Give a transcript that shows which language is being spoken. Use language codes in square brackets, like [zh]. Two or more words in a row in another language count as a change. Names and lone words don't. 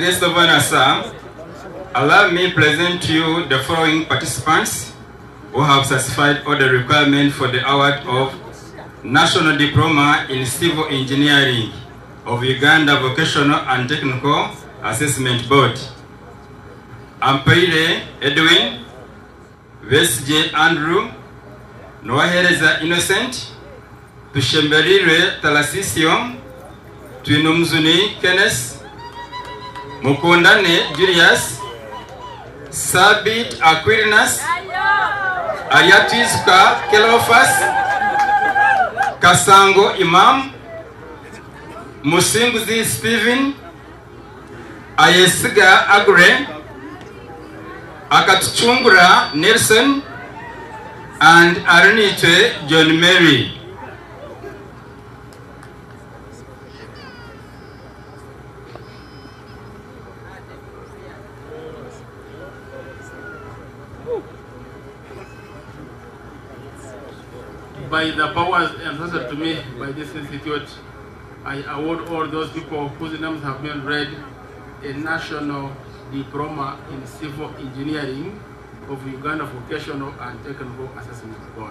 [en] Christopher Nassam, allow me to present to you the following participants who have satisfied all the requirements for the award of National Diploma in Civil Engineering of Uganda Vocational and Technical Assessment Board. Ampaire Edwin, Vesj Andrew, Nwahereza Innocent, Tushemberire Talasisio, Twinumzuni Kenneth, Mukundane Julius, Sabit Aquinas, Ayatiska Kelofas, Kasango Imam, Musinguzi Stephen, Ayesiga Agre, Akatuchungura Nelson, and Arunite John Mary. By the powers entrusted to me by this institute, I award all those people whose names have been read a National Diploma in Civil Engineering of Uganda Vocational and Technical Assessment Board.